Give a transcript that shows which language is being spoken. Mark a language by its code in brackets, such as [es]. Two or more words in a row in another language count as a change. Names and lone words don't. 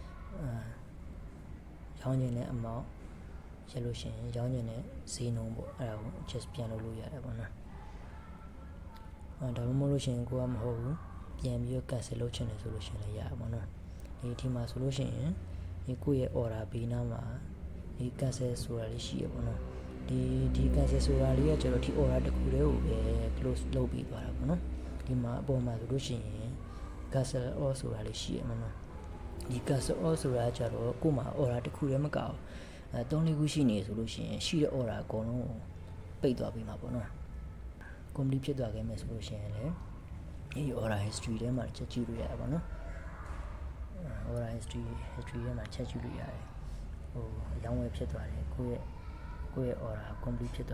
[my] ရောင်းခြင်းနဲ့ amount ရလို့ရှိရင်ရောင်းခြင်းနဲ့ဈေးနှုန်းပေါ့အဲ့ဒါကို adjust ပြန်လုပ်လို့ရတယ်ပေါ့နော်ဒါမှမဟုတ်လို့ရှိရင်ကိုကမဟုတ်ဘူးပြန်ပြီးတော့ cancel လုပ်ချင်တယ်ဆိုလို့ရှိရင်လည်းရပါပေါ့နော်ဒီမှာဆိုလို့ရှိရင်ဒီကိုယ့်ရဲ့ order ဘေးနားမှာဒီ cancel ဆိုတာလေးရှိရပေါ့နော်ဒီ cancel ဆိုတာလေးကကျတော့ဒီ order တစ်ခုတည်းကိုပဲ close လုပ်ပြီးသွားတာပေါ့နော်ဒီမှာအပေါ်မှာဆိုလို့ရှိရင် [en] cancel all [my] ဆိုတာလေးရှိရမှာနော်ဒီ [en] cancel all [my] ဆိုတာကျတော့ကို့မှာ order တစ်ခုတည်းမကဘူး3-4ခုရှိနေဆိုလို့ရှိရင်ရှိတဲ့ order အကုန်လုံးပိတ်သွားပြီး မှာပေါ့နော် complete ဖြစ်သွားခဲ့မယ်ဆိုလို့ရှိရင်လည်းဒီ [en] order history [my] ထဲမှာချက်ကြည့်လို့ရတာပေါ့နော် [en] order history [my] ထဲမှာချက်ကြည့်လို့ရတယ်ဟိုအရောင်းဝယ်ဖြစ်သွားတယ်ကိုယ့်ရဲ့ [en] order complete [my] ဖြစ်